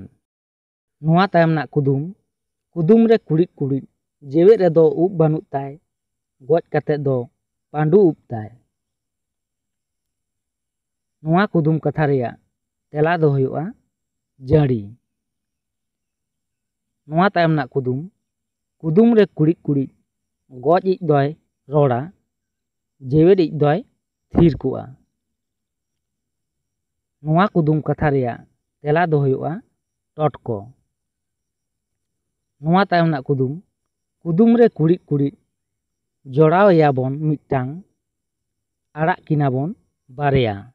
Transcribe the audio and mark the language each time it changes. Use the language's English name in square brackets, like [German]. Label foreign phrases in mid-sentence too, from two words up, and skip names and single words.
[Santali] ᱱᱚᱣᱟ ᱛᱟᱭᱚᱢ ᱨᱮᱱᱟᱜ ᱠᱩᱫᱩᱢ, ᱠᱩᱫᱩᱢ ᱨᱮ ᱠᱩᱲᱤᱫ ᱠᱩᱲᱤᱫ ᱡᱮᱣᱮᱫ ᱨᱮᱫᱚ ᱩᱵ ᱵᱟᱹᱱᱩᱜ ᱛᱟᱭ, ᱜᱚᱡ ᱠᱟᱛᱮᱫ ᱫᱚ ᱯᱟᱸᱰᱩ ᱩᱵ ᱛᱟᱭ। ᱱᱚᱣᱟ ᱠᱩᱫᱩᱢ ᱠᱟᱛᱷᱟ ᱨᱮᱭᱟᱜ ᱛᱮᱞᱟ ᱫᱚ ᱦᱩᱭᱩᱜᱼᱟ ᱡᱟᱹᱲᱤ। ᱱᱚᱣᱟ ᱛᱟᱭᱚᱢ ᱨᱮᱱᱟᱜ ᱠᱩᱫᱩᱢ, ᱠᱩᱫᱩᱢ ᱨᱮ ᱠᱩᱲᱤᱫ কুড়িদ গজ ইজ দয় রড়া, জেওয়েদ ইজ দয় থির কোয়া। ᱱᱚᱣᱟ ᱠᱩᱫᱩᱢ ᱠᱟᱛᱷᱟ ᱨᱮᱭᱟᱜ ᱛᱮᱞᱟ ᱫᱚ ᱦᱩᱭᱩᱜᱼᱟ ᱴᱚᱴᱠᱚ। ᱱᱚᱣᱟ ᱛᱟᱭᱚᱢ ᱨᱮᱱᱟᱜ ᱠᱩᱫᱩᱢ, ᱠᱩᱫᱩᱢ ᱨᱮ ᱠᱩᱲᱤᱫ ᱠᱩᱲᱤᱫ ᱡᱚᱲᱟᱣ ᱮᱭᱟᱵᱚᱱ ᱢᱤᱫᱴᱟᱝ, ᱟᱲᱟᱜ ᱠᱤᱱᱟᱵᱚᱱ ᱵᱟᱨᱭᱟ।